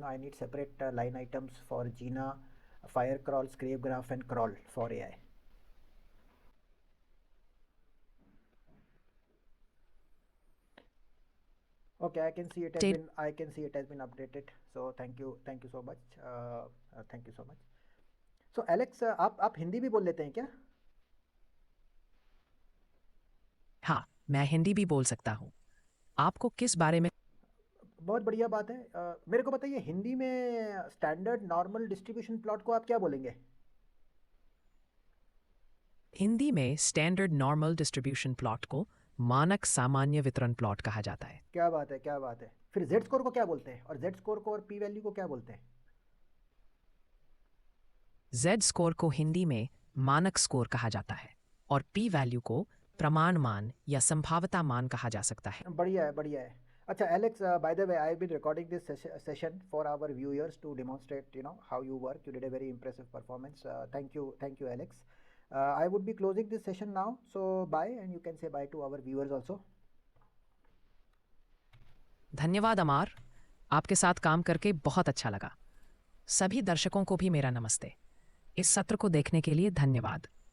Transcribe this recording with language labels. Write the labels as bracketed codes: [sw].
[en] I need separate line items for Gina, Firecrawl, Scrapegraph, and Crawl for AI. Okay, I can see it has been updated. So thank you so much. Thank you so much. So [hi] Alex, आप हिंदी भी बोल लेते हैं क्या? हाँ, मैं हिंदी भी बोल सकता हूँ। आपको किस बारे में? बहुत बढ़िया बात है। मेरे को बताइए, हिंदी में स्टैंडर्ड नॉर्मल डिस्ट्रीब्यूशन प्लॉट को आप क्या बोलेंगे? हिंदी में स्टैंडर्ड नॉर्मल डिस्ट्रीब्यूशन प्लॉट को मानक सामान्य वितरण प्लॉट कहा जाता है। क्या बात है। फिर जेड स्कोर को क्या बोलते हैं? और जेड स्कोर को और पी वैल्यू को क्या बोलते हैं? जेड स्कोर को हिंदी में मानक स्कोर कहा जाता है और पी वैल्यू को प्रमाण मान या संभाव्यता मान कहा जा सकता है। बढ़िया है। अच्छा [en] Alex, by the way, I have been recording this session for our viewers to demonstrate, how you work. You did a very impressive performance. Thank you, Alex. I would be closing this session now. So bye, and you can say bye to our viewers also. [hi] धन्यवाद अमार, आपके साथ काम करके बहुत अच्छा लगा। सभी दर्शकों को भी मेरा नमस्ते। इस सत्र को देखने के लिए धन्यवाद।